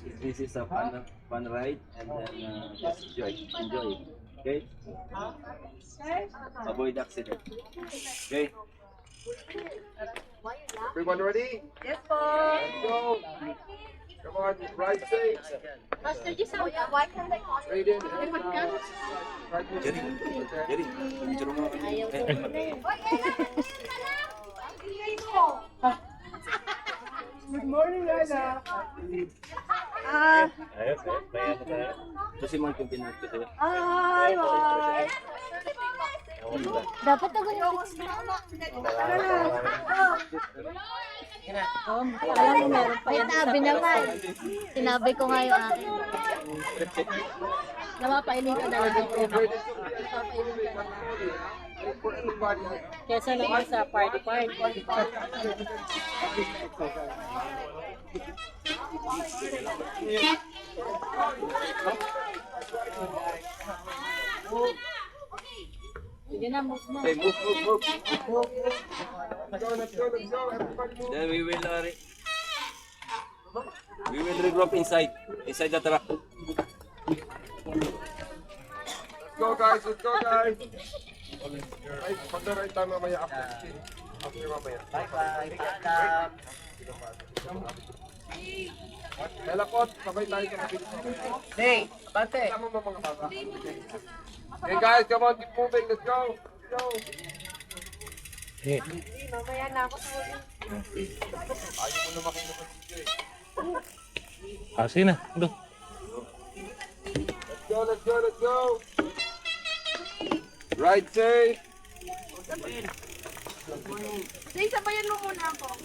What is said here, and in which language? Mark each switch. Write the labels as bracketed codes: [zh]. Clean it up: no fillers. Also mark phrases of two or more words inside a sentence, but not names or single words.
[en] This is a fun ride, and then just enjoy. Okay. Avoid accident. Okay. Everyone ready? Yes, po. Let's go. Come on, ride safe. Master G, why can't I call Ready? [tl] Jerry, Jerry, picture mo. [en] Good morning, Ana. [tl] Ayos, kaya mo tayo. Ito si Mark yung pinag ko sa'yo. [en] Hi, bye. [tl] Dapat ako yung alam mo, meron pa yan. Sinabi naman. Sinabi ko nga yung akin. Napapailing ka na lang. Napapailing ka na lang. [en] For everybody. [tl] Kesa naman sa party. Sige na, move mo. [en] Okay, move. Let's go. Everybody move. Then we will regroup inside the truck. Let's go, guys. [tl] Ay, pagdaray tayo mamaya after. After mamaya. [en] Bye-bye. [tl] Melakot, sabay tayo sa kapit. Hey, abante. Tama mo mga bata. [en] Okay guys, come on, keep moving. Let's go. Let's go. [tl] Mamaya na ako sa ulit. Ayaw mo na makinig ng DJ. Sige na. Go. [en] Let's go. Ride safe. Say, [tl] sabayan mo muna ako.